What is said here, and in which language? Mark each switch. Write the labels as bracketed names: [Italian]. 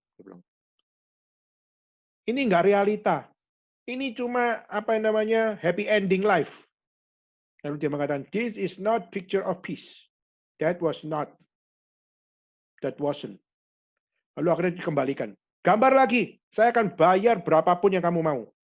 [Indonesian] Dia bilang, ini nggak realita. Ini cuma [English] happy ending life. [Indonesian] Lalu dia mengatakan, [English] this is not picture of peace. That was not. That wasn't. [Indonesian] Lalu akhirnya dikembalikan. Gambar lagi. Saya akan bayar berapapun yang kamu mau.